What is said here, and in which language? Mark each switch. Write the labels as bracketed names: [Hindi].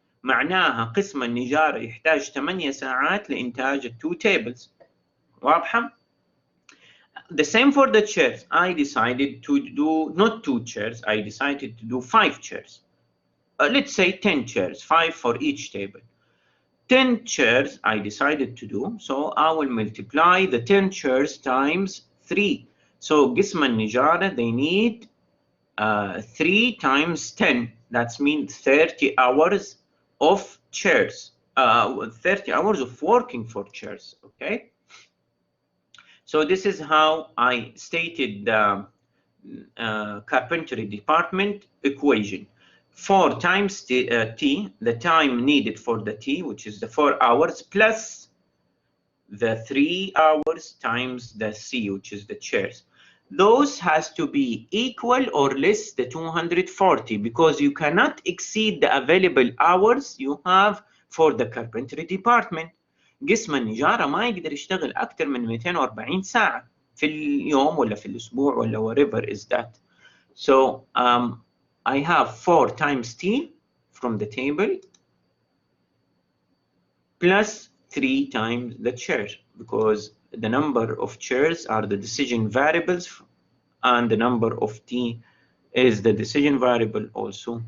[Arabic] معناها قسم النجارة يحتاج 8 ساعات لإنتاج 2 tables. [English] واضحة؟ The same for the chairs. I decided to do not 2 chairs, I decided to do 5 chairs. Let's say 10 chairs, 5 for each table. 10 chairs I decided to do, so I will multiply the 10 chairs times 3. So [Arabic] قسم النجارة, [English] they need 3 times 10. That means 30 hours of chairs, 30 hours of working for chairs, okay? So this is how I stated the carpentry department equation. 4 times t, the time needed for the t, which is the 4 hours, plus the 3 hours times the c, which is the chairs. Those has to be equal or less the 240, because you cannot exceed the available hours you have for the carpentry department. [Arabic] قسم النجارة ما يقدر يشتغل أكثر من 240 ساعة في اليوم ولا في الأسبوع ولا [English] whatever is that. So I have 4 times t from the table plus 3 times the chair, because the number of chairs are the decision variables and the number of t is the decision variable also.